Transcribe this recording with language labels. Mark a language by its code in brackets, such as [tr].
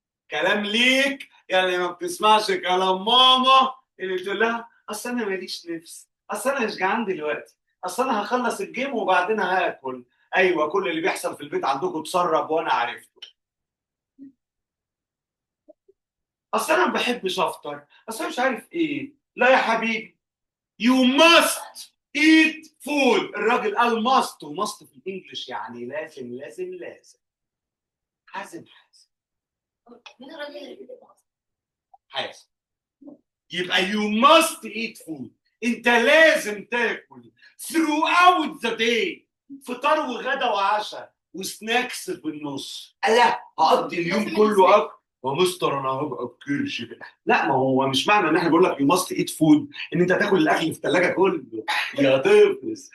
[ar] كلام ليك يعني ما بتسمعش كلام ماما اللي تقول لها اصل انا ماليش نفس، اصل انا مش جعان دلوقتي، اصل انا هخلص الجيم وبعدين هاكل. ايوه كل اللي بيحصل في البيت عندكم تسرب وانا عرفته. اصل انا ما بحبش افطر، اصل انا مش عارف ايه. لا يا حبيبي [en] you must eat food. [ar] الراجل قال must، وماست في الانجليش يعني لازم لازم لازم. حازم حازم مين الراجل اللي بيكتب حازم. يبقى [en] you must eat food. [ar] انت لازم تاكل [en] throughout the day. [ar] فطار وغدا وعشاء وسناكس في النص. لا هقضي اليوم كله اكل يا مستر انا هبقى بكرش بقى. لا ما هو مش معنى ان احنا بنقول لك [en] you must eat food [ar] ان انت تاكل الاكل في الثلاجه كله يا طفل.